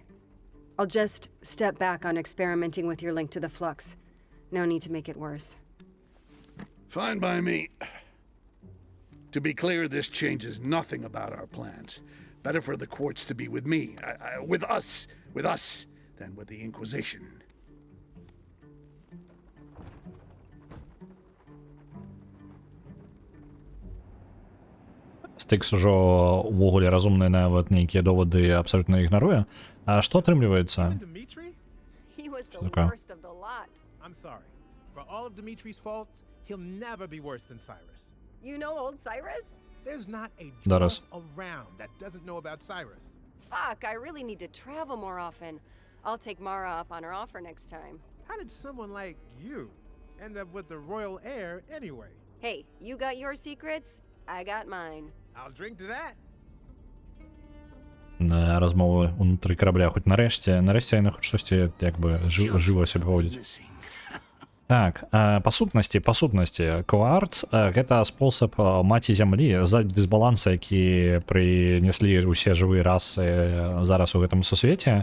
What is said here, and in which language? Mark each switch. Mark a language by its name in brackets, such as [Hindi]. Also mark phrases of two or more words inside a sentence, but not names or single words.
[English] I'll just step back on experimenting with your link to the flux. No need to make it worse. Fine by me. To be clear, this changes nothing about our plans. Better for the quartz to be with me, with us, than with the Inquisition. [Belarusian] Стикс ужо увогуле разумны нават нейкія доводы абсолютно ігнаруе. А што атрымліваецца? [English] He was the Okay. worst of the lot. I'm sorry. For all of Dimitri's faults, he'll never be worse than Cyrus. You know old Cyrus? There's not a Doris. dwarf around that doesn't know about Cyrus. Fuck, I really need to travel more often. I'll take Mara up on her offer next time. How did someone like you end up with the royal heir anyway? Hey, you got your secrets, I got mine. I'll drink to that. [Belarusian] Розмови унутры корабля, хоць нарэшце яны хоць штосьці як бы жыва сябе паводзяць. Так, па сутнасці, Кварц гэта спосаб маці зямлі з-за дысбаланса, які прынеслі ўсе жывыя расы зараз у гэтым сусвеце.